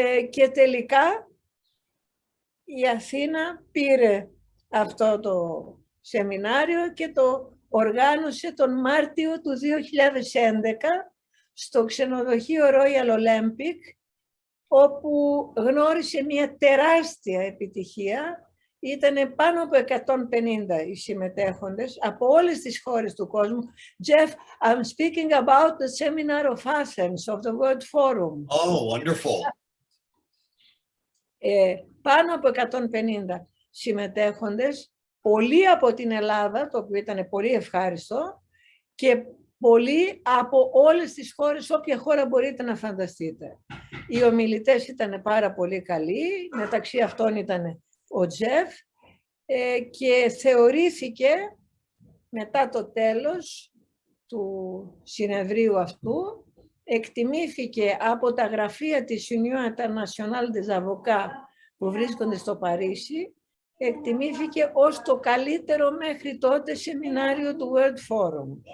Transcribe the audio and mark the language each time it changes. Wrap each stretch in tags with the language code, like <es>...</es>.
<el>Και τελικά η Αθήνα πήρε αυτό το σεμινάριο και το οργάνωσε τον Μάρτιο του 2011 στο ξενοδοχείο Royal Olympic, όπου γνώρισε μια τεράστια επιτυχία. Ήτανε πάνω από 150 οι συμμετέχοντες από όλες τις χώρες του κόσμου.</el> <en>Jeff, I'm speaking about the seminar of Athens, of the World Forum. Oh, wonderful.</en> <el>Πάνω από 150 συμμετέχοντες, πολλοί από την Ελλάδα, το οποίο ήταν πολύ ευχάριστο, και πολλοί από όλες τις χώρες, όποια χώρα μπορείτε να φανταστείτε. Οι ομιλητές ήταν πάρα πολύ καλοί, μεταξύ αυτών ήταν ο Τζεφ, και θεωρήθηκε μετά το τέλος του συνεδρίου αυτού, εκτιμήθηκε από τα γραφεία της Union Internationale des Avocats που βρίσκονται στο Παρίσι, εκτιμήθηκε ως το καλύτερο μέχρι τότε σεμινάριο του World Forum.</el>